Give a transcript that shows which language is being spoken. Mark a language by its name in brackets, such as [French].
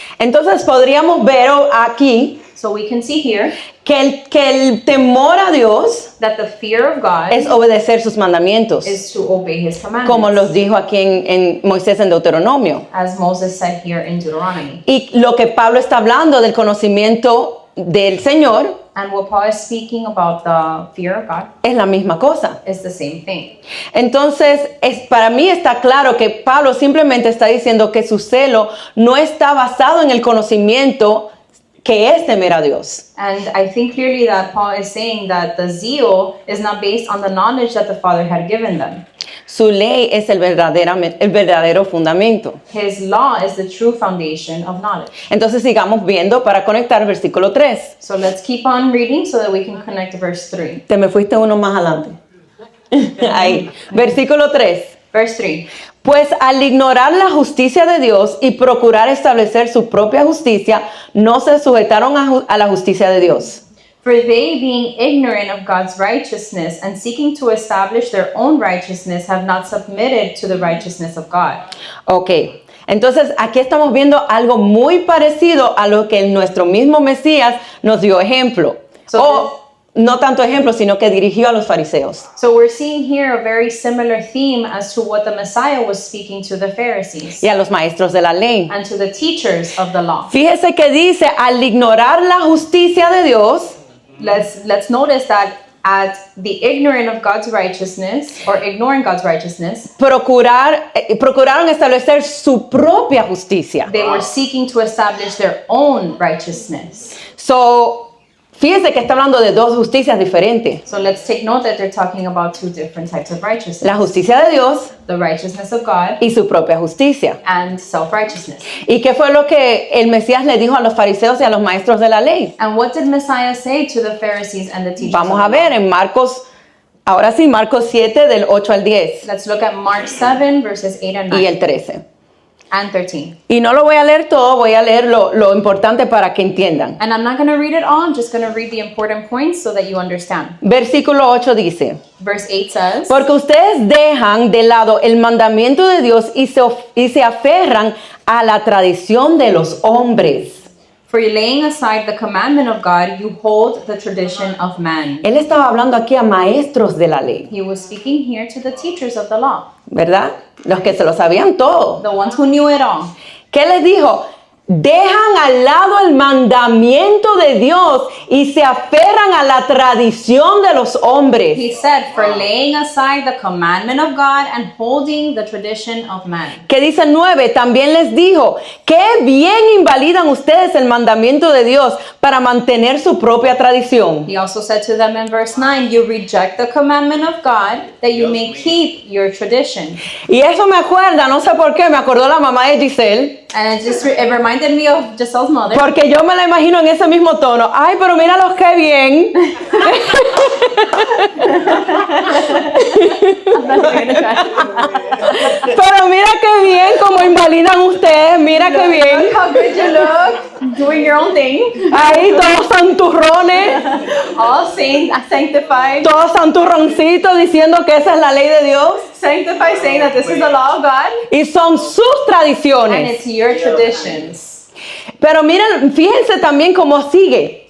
[Spanish] Entonces podríamos ver aquí [English] So we can see here [Spanish] que el temor a Dios [English] that the fear of God [Spanish] es obedecer sus mandamientos, [English] is to obey his commandments, [Spanish] como los dijo aquí en Moisés en Deuteronomio. [English] as Moses said here in Deuteronomy. [Spanish] Y lo que Pablo está hablando del conocimiento del Señor [English] And what Paul is speaking about the fear of God [Spanish] es la misma cosa. [English] is the same thing. [Spanish] Entonces, para mí está claro que Pablo simplemente está diciendo que su celo no está basado en el conocimiento que es temer a Dios. [English] And I think clearly that Paul is saying that the zeal is not based on the knowledge that the Father had given them. [Spanish] Su ley es el verdadero fundamento. [English] His law is the true foundation of knowledge. [Spanish] Entonces sigamos viendo para conectar versículo 3. [English] So let's keep on reading so that we can connect to verse 3. [Spanish] Te me fuiste uno más adelante. Ahí. Versículo 3. [English] Verse 3. [Spanish] Pues al ignorar la justicia de Dios y procurar establecer su propia justicia, no se sujetaron a la justicia de Dios. [English] For they, being ignorant of God's righteousness and seeking to establish their own righteousness, have not submitted to the righteousness of God. [Spanish] Ok, entonces aquí estamos viendo algo muy parecido a lo que nuestro mismo Mesías nos dio ejemplo. No tanto ejemplo, sino que dirigió a los fariseos. [English] So we're seeing here a very similar theme as to what the Messiah was speaking to the Pharisees [Spanish] Y a los maestros de la ley. [English] and to the teachers of the law. [Spanish] Fíjese que dice, al ignorar la justicia de Dios, [English] Let's notice that at the ignorant of God's righteousness, or ignoring God's righteousness, [Spanish] procuraron establecer su propia justicia. [English] they were seeking to establish their own righteousness. [Spanish] So, fíjese que está hablando de dos justicias diferentes. [English] So let's take note that they're talking about two different types of righteousness. [Spanish] La justicia de Dios [English] The righteousness of God [Spanish] y su propia justicia. [English] and self-righteousness. [Spanish] ¿Y qué fue lo que el Mesías le dijo a los fariseos y a los maestros de la ley? [English] And what did Messiah say to the Pharisees and the teachers [Spanish] Vamos [English] of [Spanish] a [English] the law? [Spanish] ver en Marcos, ahora sí, Marcos 7 del 8 al 10 [English] Let's look at Mark 7 verses 8 and 9 [Spanish] y el 13. [English] and 13. [Spanish] Y no lo voy a leer todo, voy a leer lo importante para que entiendan. [English] And I'm not going to read it all, I'm just going to read the important points so that you understand. [Spanish] Versículo 8 dice, [English] Verse 8 says, [Spanish] porque ustedes dejan de lado el mandamiento de Dios y se aferran a la tradición de los hombres. [English] for laying aside the commandment of God, you hold the tradition of man. [Spanish] Él estaba hablando aquí a maestros de la ley, [English] He was speaking here to the teachers of the law, [Spanish] ¿verdad? Los que se lo sabían todo. [English] the ones who knew it all. [Spanish] ¿Qué les dijo? dejan al lado el mandamiento de Dios y se aferran a la tradición de los hombres. [English] He said, for laying aside the commandment of God and holding the tradition of man. [Spanish] Que dice 9, también les dijo, qué bien invalidan ustedes el mandamiento de Dios para mantener su propia tradición. [English] He also said to them in verse 9, you reject the commandment of God that you may keep your tradition. [Spanish] Y eso me acuerda, no sé por qué, me acordó la mamá de Giselle, [English] And it reminded me of Giselle's mother. [Spanish] porque yo me la imagino en ese mismo tono. Ay, pero míralos qué bien. Pero mira qué bien como invalidan ustedes, mira qué bien. [English] Look how good you look, doing your own thing. [Spanish] Ahí todos santurrones, [English] All sanctified, [Spanish] todos santurroncitos diciendo que esa es la ley de Dios. [English] sanctified, saying that this is the law of God [Spanish] Y son sus [English] and [Spanish] tradiciones. [English] it's your traditions. [Spanish] Pero miren, fíjense también cómo sigue.